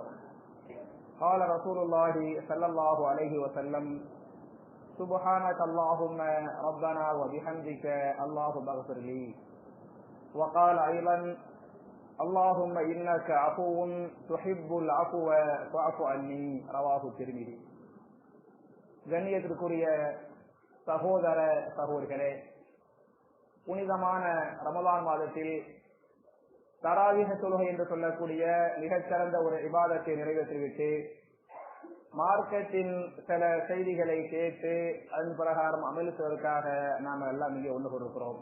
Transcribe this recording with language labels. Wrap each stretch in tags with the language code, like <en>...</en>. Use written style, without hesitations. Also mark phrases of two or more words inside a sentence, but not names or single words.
<ar>قال رسول الله صلى الله عليه وسلم: سبحانك اللهم ربنا وبحمدك اللهم اغفر لي. وقال أيضا: اللهم إنك عفو تحب العفو فاعف عني. رواه الترمذي.</ar> <ta>கண்ணியத்திற்குரிய சகோதர சகோதரிகளே, புனிதமான ரமலான் மாதத்தில் தராவீஹ் தொழுகை என்று சொல்லக்கூடிய மிகச்சிறந்த ஒரு இபாதத்தை நிறைவேற்றிவிட்டு மார்க்கத்தின் சில செய்திகளை கேட்டு அதன் பிரகாரம் அமலுவதற்காக நாம் எல்லாம் இங்கே ஒன்று கொடுக்கிறோம்.</ta>